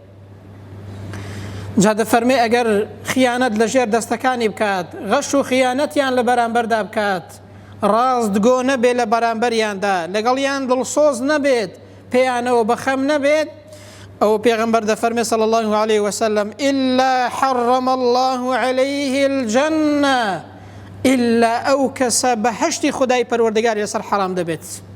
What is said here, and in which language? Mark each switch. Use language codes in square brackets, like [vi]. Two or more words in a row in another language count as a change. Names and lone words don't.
[ckb] جا دەفەرمێ ئەگەر خیانەت لە ژێر دەستەکانی بکات، غەش و خیانەتیان لە بەرامبەردا بکات، ڕاستگۆ نەبێت لە بەرامبەریاندا، لەگەڵیان دڵسۆز نەبێت، پێیانەوە بەخەم نەبێت، ئەو پێغەمبەر دەفەرمێ [ar] صلی الله عليه وسلم إلا حرم الله عليه الجنة [ckb] إلا ئەو کەسە بەهەشتی خودای پەروەردگار لەسەر حەرام دەبێت.